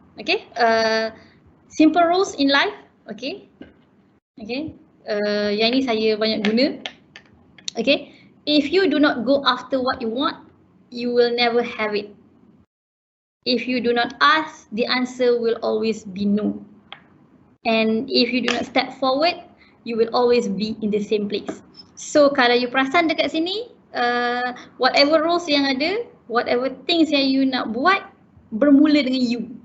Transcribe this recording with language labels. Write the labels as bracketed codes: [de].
[en] Okay, simple rules in life. [ms] Okay, yang ni saya banyak guna. [en] Okay, if you do not go after what you want, you will never have it. If you do not ask, the answer will always be no. And if you do not step forward, you will always be in the same place. [ms] So kalau you perasan dekat sini, [en] whatever rules [ms] yang ada, [en] whatever things [ms] yang you nak buat, bermula dengan you.